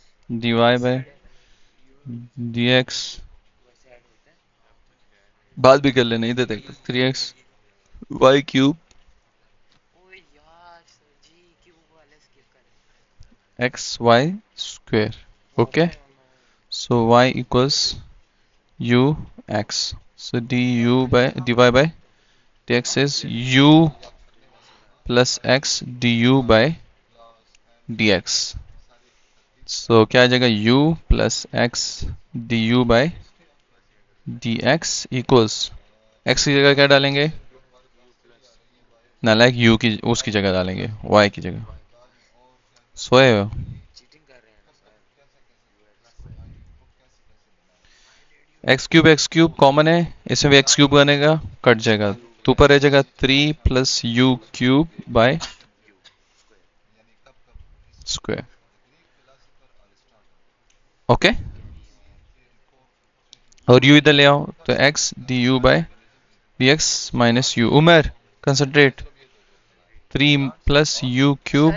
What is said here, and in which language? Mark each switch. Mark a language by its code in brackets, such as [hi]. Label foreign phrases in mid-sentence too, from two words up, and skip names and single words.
[en] dy by [hi] ऐड है ना, [en] dx, [hi] वैसे ऐड होता है। बात भी कर लेना, इधर देख [en] 3x y cube [hi] ओ यार सर जी क्यूब वाले स्किप करें। [en] x y square, ओके, so y equals u x, so dy by dx is u plus x du by dx, so [hi] क्या आ जाएगा [en] u plus x du by dx equals x [hi] की जगह क्या डालेंगे, नालायक u की उसकी जगह डालेंगे, y की जगह, सोए हो, चीटिंग कर रहे हैं ना सर। [en] x cube common [hi] है, इसमें भी [en] x cube [hi] बनेगा, कट जाएगा, तो ऊपर रह जाएगा [en] 3 plus u cube by square, okay, [hi] और u इधर ले आओ तो [en] x d u by d x minus u, Umar concentrate, 3 plus u cube